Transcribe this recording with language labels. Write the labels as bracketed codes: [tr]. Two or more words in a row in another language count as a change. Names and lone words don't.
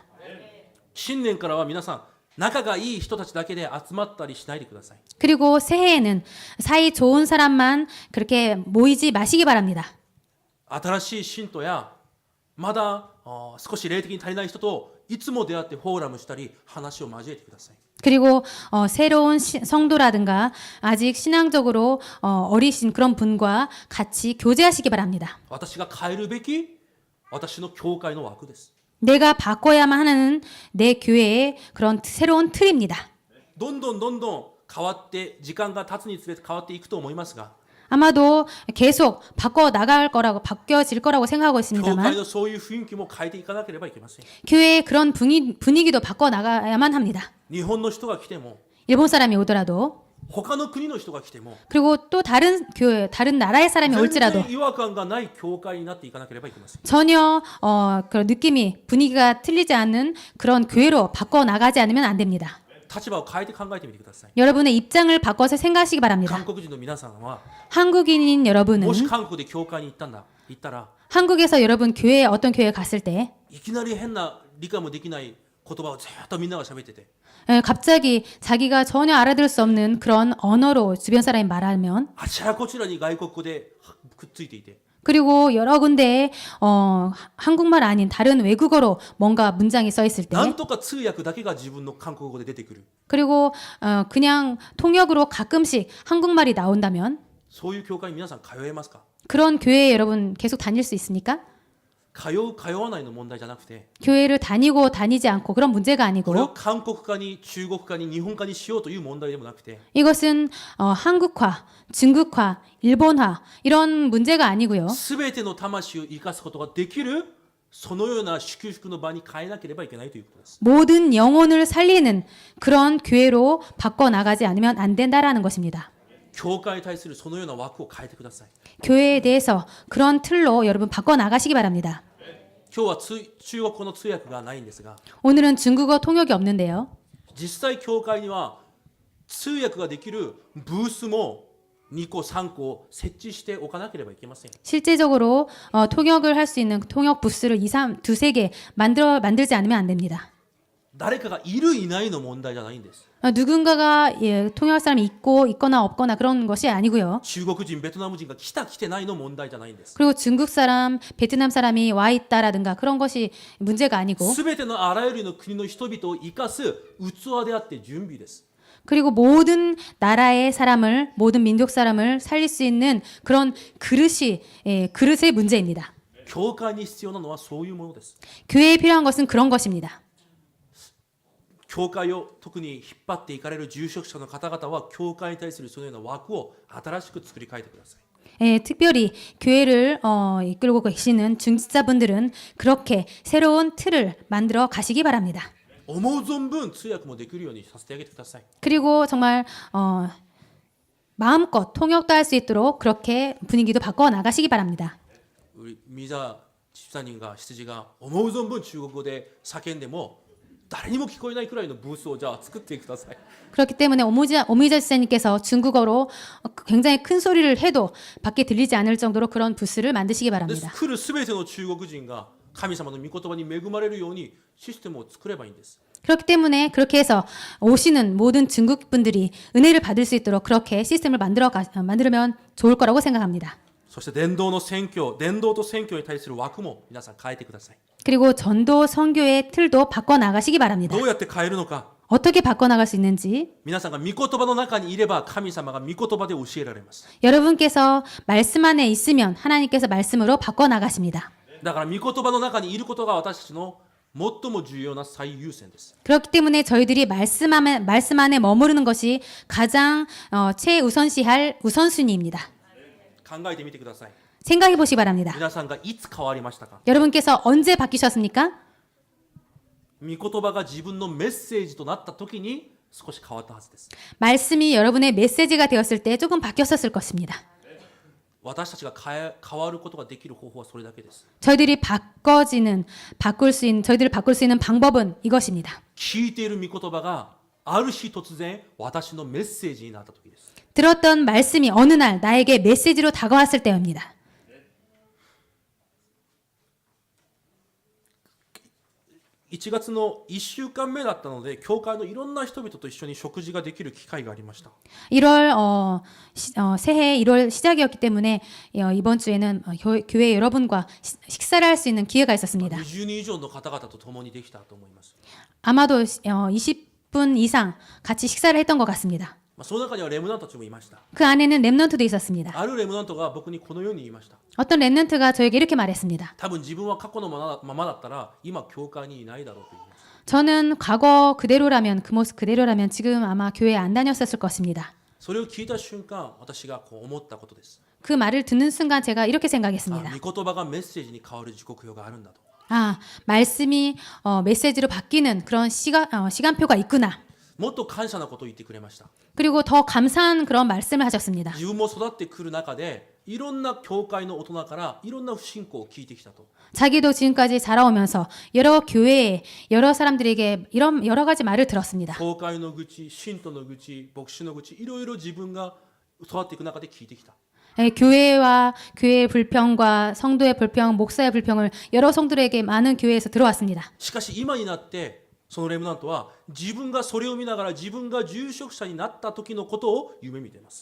[ja] 新年からは皆さん仲がいい人たちだけで集まったりしないでください [ko] 그리고 새해에는 사이 좋은 사람만 그렇게 모이지 마시기 바랍니다. [ja] 新しい信徒やまだ少し霊的に足りない人といつも出会ってフォーラムしたり話を交えてください [ko] 그리고 새로운 성도라든가 아직 신앙적으로 어리신 그런 분과 같이 교제하시기 바랍니다. [ja] 私が変えるべき私の教会の枠です [ko] 내가 바꿔야만 하는 내 교회의 그런 새로운 틀입니다. [ja] どんどん変わって時間が経つにつれて変わっていくと思いますが [ko] 아마도 계속 바뀌어질 거라고 생각하고 [ja] 教会 [ko] 있습니다만 [ja] のそういう雰囲気も変えていかなければいけません [ko] 교회의 그런 분위기도 바꿔 나가야만 합니다. [ja] 日本の人が来ても [ko] 일본 사람이 오더라도 [ja] 他の国の人が来ても [ko] 그리고 또 다른 교회, 다른 나라의 사람이 [ja] 全 [ko] 올지라도 [ja] 然違和感がない教会になっていかなければいけません [ko] 전혀 그런 느낌이 분위기가 틀리지 않는 그런 교회로 바꿔 나가지 않으면 안 됩니다. [ja] 立場を変えて考えてみてください [ko] 여러분의 입장을 바꿔서 생각하시기 바랍니다. [ja] 韓国人の皆さんは [ko] 한국인인 여러분은 [ja] もし韓国で教会に行ったら [ko] 한국에서 여러분 교회에 어떤 교회에 갔을 때 [ja] いきなり変な理解もできない言葉をずっとみんなが喋ってて [ko] 갑자기 자기가 전혀 알아들을 수 없는 그런 언어로 주변 사람이 말하면 [ja] あちらこちらに外国語でくっついていて [ko] 그리고 여러 군데에 한국말 아닌 다른 외국어로 뭔가 문장이 써 있을 때 [ja] なんとか通訳だけが自分の韓国語で出てくる [ko] 그리고 그냥 통역으로 가끔씩 한국말이 나온다면 [ja] そういう教会に皆さん通えますか [ko] 그런 교회에 여러분 계속 다닐 수 있습니까? [ja] 通わないの問題じゃなくて [ko] 교회를 다니고 다니지 않고 그런 문제가 [ja] これを [ko] 아니고 [ja] 韓国化に中国化に日本化にしようという問題でもなくて [ko] 이것은 한국화, 중국화, 일본화 이런 문제가 아니고요. [ja] 全ての魂を生かすことができるそのような祝福の場に変えなければいけないということです [ko] 모든 영혼을 살리는 그런 교회로 바꿔 나가지 않으면 안 된다라는 것입니다. [ja] 教会に対するそのような枠を変えてください [ko] 교회에 대해서 그런 틀로 여러분 바꿔 나가시기 바랍니다. [ja] 今日は中国語の通訳がないんですが [ko] 오늘은 중국어 통역이 없는데요. [ja] 実際教会には通訳ができるブースも2個3個設置しておかなければいけません [ko] 실제적으로 통역을 할 수 있는 통역 부스를 두세 개 만들지 않으면 안 됩니다. [ja] 誰かがいるいないの問題じゃないんです [ko] 누군가가 통역할 사람이 있거나 없거나 그런 것이 아니고요. [ja] 中国人ベトナム人が来てないの問題じゃないんです [ko] 그리고 중국 사람, 베트남 사람이 와 있다라든가 그런 것이 문제가 아니고 [ja] 全てのあらゆるの国の人々を生かす器であって準備です [ko] 그리고 모든 나라의 사람을 모든 민족 사람을 살릴 수 있는 그런 그릇의 문제입니다. [ja] 教会に必要なのはそういうものです [ko] 교회에 필요한 것은 그런 것입니다. [ja] 教会を特に引っ張っていかれる住職者の方々は教会に対するそのような枠を新しく作り変えてください。 [ko] 특별히 교회를 이끌고 계시는 중직자분들은 그렇게 새로운 틀을 만들어 가시기 바랍니다. [ja] 思う存分通訳もできるようにさせてあげてください。 [ko] 그리고 정말 마음껏 통역도 할 수 있도록 그렇게 분위기도 바꿔 나가시기 바랍니다. 우리 미자 집사님 [ja] が羊が思う存分中国語で叫んでも誰にも聞こえないくらいのブースをじゃあ作ってください。 [ko] 그렇기 때문에 오미자 지사님께서 중국어로 굉장히 큰 소리를 해도 밖에 들리지 않을 정도로 그런 부스를 만드시기 [ja] で [ko] 바랍니다. [ja] 来るすべての中国人が神様の御言葉に恵まれるようにシステムを作ればいいんです。 [ko] 그렇기 때문에 그렇게 해서 오시는 모든 중국 분들이 은혜를 받을 수 있도록 그렇게 시스템을 만들면 좋을 거라고 생각합니다. [ja] そして伝道の宣教、伝道と宣教に対する枠も皆さん変えてください。 [ko] 그리고 전도 선교의 틀도 바꿔 나가시기 바랍니다. [ja] どうやって変えるのか。 [ko] 어떻게 바꿔 나갈 수 있는지 [ja] 皆さんが御言葉の中にいれば神様が御言葉で教えられます。 [ko] 여러분께서 말씀 안에 있으면 하나님께서 말씀으로 바꿔 나가십니다. [ja] だから御言葉の中にいることが私たちの最も重要な最優先です。 [ko] 그렇기 때문에 저희들이 말씀 안에 머무르는 것이 가장 최우선시할 우선순위입니다. [ja] 考えてみてください。 [ko] 생각해 보시기 바랍니다. [ja] 皆さんがいつ変わりましたか。 [ko] 여러분께서 언제 바뀌셨습니까? [ja] 御言葉が自分のメッセージとなった時に少し変わったはずです。 [ko] 말씀이 여러분의 메시지가 되었을 때 조금 바뀌었을 것입니다. [ja] 私たちが変わることができる方法はそれだけです。 [ko] 저희들을 바꿀 수 있는 방법은 이것입니다. [ja] 聞いている御言葉がある日突然私のメッセージになった時です。 [ko] 들었던 말씀이 어느 날 나에게 메시지로 다가왔을 때입니다. [ja] 1 月の1週間目だったので教会のいろんな人々と一緒に食事ができる機会がありました。 [ko] 새해 1월 시작이었기 때문에 이번 주에는 교회 여러분과 식사를 할 수 있는 기회가 있었습니다. [ja] 20 人以上の方々と共にできたと思います。 [ko] 아마도 20분 이상 같이 식사를 했던 것 같습니다. [ja] その中にはレムナントたちもいました。 [ko] 그 안에는 랩넌트도 있었습니다. [ja] あるレムナントが僕にこのように言いました。 [ko] 어떤 랩넌트가 저에게 이렇게 말했습니다. [ja] 多分自分は過去のままだったら今教会にいないだろうと言います。 [ko] 저는 과거 그대로라면 그 모습 그대로라면 지금 아마 교회에 안 다녔었을 것입니다. [ja] それを聞いた瞬間私がこう思ったことです。 [ko] 그 말을 듣는 순간 제가 이렇게 [ja] あ、 [ko] 생각했습니다. [ja] 御言葉がメッセージに変わる時刻表があるんだと。 [ko] 말씀이 메시지로 바뀌는 그런 시간표가 있구나. [ja] もっと感謝なことを言ってくれました。 [ko] 그리고 더 감사한 그런 말씀을 하셨습니다. [ja] 自分も育ってくる中でいろんな教会の大人からいろんな不信仰を聞いてきたと。 [ko] 자기도 지금까지 자라오면서 여러 교회에 여러 사람들에게 이런 여러 가지 말을 들었습니다. [ja] 教会の愚痴、信徒の愚痴、牧師の愚痴、いろいろ自分が育っていく中で聞いてきた。 [ko] 교회의 불평과 성도의 불평, 목사의 불평을 여러 성도들에게 많은 교회에서 들어왔습니다. [ja] しかし今になってそのレムナントは自分がそれを見ながら自分が住職者になった時のことを夢見ています。